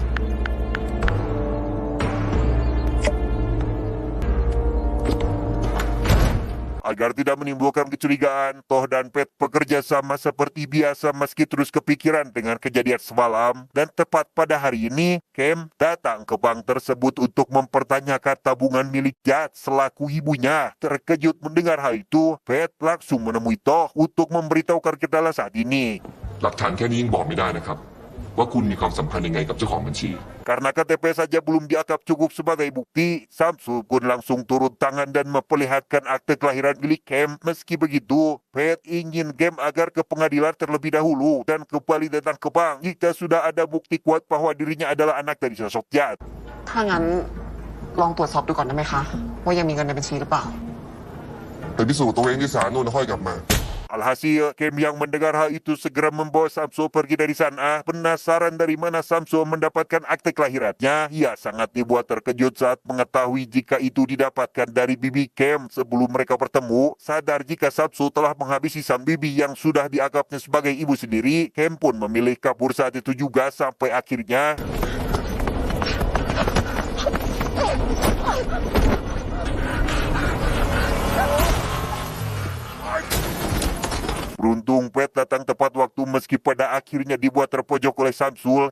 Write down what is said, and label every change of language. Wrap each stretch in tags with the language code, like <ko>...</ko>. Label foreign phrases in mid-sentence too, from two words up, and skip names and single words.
<id>Agar tidak menimbulkan kecurigaan, Toh dan Pat bekerja sama seperti biasa meski terus kepikiran dengan kejadian semalam. Dan tepat pada hari ini, Cam datang ke bank tersebut untuk mempertanyakan tabungan milik Jat selaku ibunya. Terkejut mendengar hal itu, Pat langsung menemui Toh untuk memberitahukan kendala saat ini.</id> <th>หลักฐานแค่นี้ยังบอกไม่ได้นะครับ ว่าคุณมีความสัมพันธ์ยังไงกับเจ้าของบัญชี</th> <id>Karena KTP saja belum dianggap cukup sebagai bukti, Samsul pun langsung turun tangan dan memperlihatkan akte kelahiran milik Cam. Meski begitu, Pat ingin Cam agar ke pengadilan terlebih dahulu dan kembali datang ke bank jika sudah ada bukti kuat bahwa dirinya adalah anak dari sosok Jat.</id> <th>ถ้างั้นลองตรวจสอบดูก่อนได้ไหมคะว่ายังมีเงินในบัญชีหรือเปล่า ไปพิสูจน์ตัวเองที่ศาลนู่นแล้วค่อยกลับมา</th> <id>Alhasil, Kem yang mendengar hal itu segera membawa Samsul pergi dari sana. Penasaran dari mana Samsul mendapatkan akte kelahirannya, ia sangat dibuat terkejut saat mengetahui jika itu didapatkan dari bibi Kem. Sebelum mereka bertemu, sadar jika Samsul telah menghabisi sang bibi yang sudah dianggapnya sebagai ibu sendiri, Kem pun memilih kabur saat itu juga sampai akhirnya beruntung Pet datang tepat waktu meski pada akhirnya dibuat terpojok oleh Samsul.</id>